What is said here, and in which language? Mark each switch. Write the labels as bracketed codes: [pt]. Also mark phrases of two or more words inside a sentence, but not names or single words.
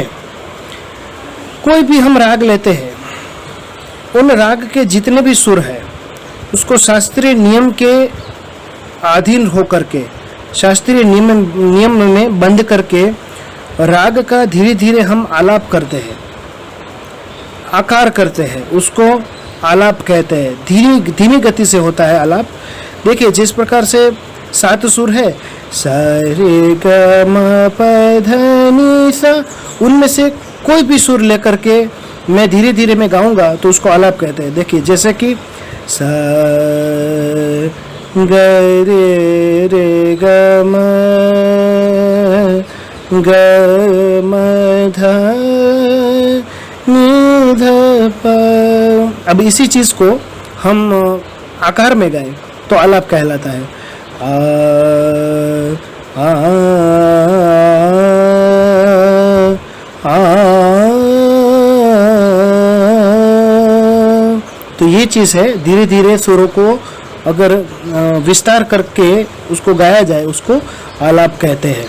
[hi] कोई भी हम राग लेते हैं, उन राग के जितने भी सुर हैं उसको शास्त्रीय नियम के अधीन होकर के, शास्त्रीय नियम में बंद करके राग का धीरे धीरे हम आलाप करते हैं, आकार करते हैं, उसको आलाप कहते हैं। धीमी गति से होता है आलाप। देखिए, जिस प्रकार से 7 सुर है, सा रे ग म प ध नि सा, उनमें से कोई भी सुर लेकर के मैं धीरे धीरे में गाऊंगा तो उसको आलाप कहते हैं। देखिए जैसे कि सा ग रे रे ग म ध नि ध प। अब इसी चीज को हम आकार में गाएं तो आलाप कहलाता है। आ तो ये चीज़ है, धीरे धीरे सुरों को अगर विस्तार करके उसको गाया जाए उसको आलाप कहते हैं।